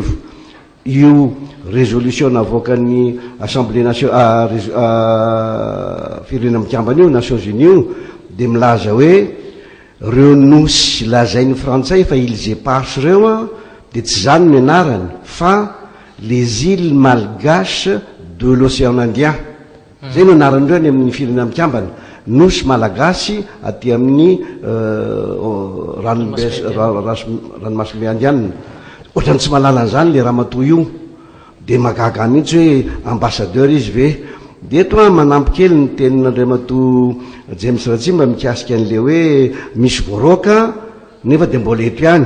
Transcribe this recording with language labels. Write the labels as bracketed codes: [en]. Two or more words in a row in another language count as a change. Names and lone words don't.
[mg] Io résolution navoaka ny [fr] assemblée nationale [mg] firenena mikambana io Nations Unies io dia milaza hoe reo nosy lazain'ny frantsay fa Îles Éparses reo dia tsy zany ny anarany fa [fr] les îles malgaches de l'océan Indien. [mg] Zay no anaran'ireo ny amin'ny firenena mikambana nosy malagasy aty amin'ny ranomasombe indiana. Ohatrany tsy mahalala an'izany le ramatoa io dia magaga mihitsy hoe ambassadeur izy ve. Dia eto manampy kely ny tenin'Andriamatoa James Ratsima mikasika an'le hoe misy voaroaka nefa dia mbola eto ihany.